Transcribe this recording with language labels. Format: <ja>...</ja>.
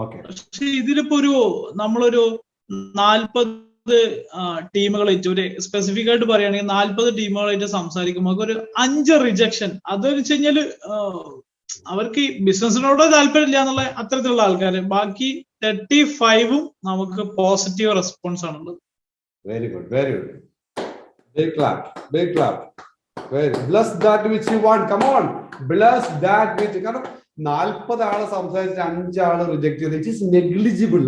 <ml>പക്ഷെ ഇതിലിപ്പോ നമ്മളൊരു 40 ടീമുകളായിട്ട് ഒരു സ്പെസിഫിക് ആയിട്ട് പറയുകയാണെങ്കിൽ 40 ടീമുകളായിട്ട് സംസാരിക്കുമ്പോൾ ഒരു 5 റിജക്ഷൻ, അതെന്ന് വെച്ച് കഴിഞ്ഞാല് അവർക്ക് ബിസിനസിനോട് താല്പര്യമില്ല എന്നുള്ള അത്തരത്തിലുള്ള ആൾക്കാര്. ബാക്കി 35ഉം നമുക്ക് പോസിറ്റീവ് റെസ്പോൺസ് ആണുള്ളത്.</ml> <en>Very good. Big clap. Bless that which you want. Come on, bless that which.</en> <ml>കാരണം 40 ആള് സംസാരിച്ചിട്ട് 5 ആള് റിജക്ട് ചെയ്ത്,</ml> <en>It is negligible.</en>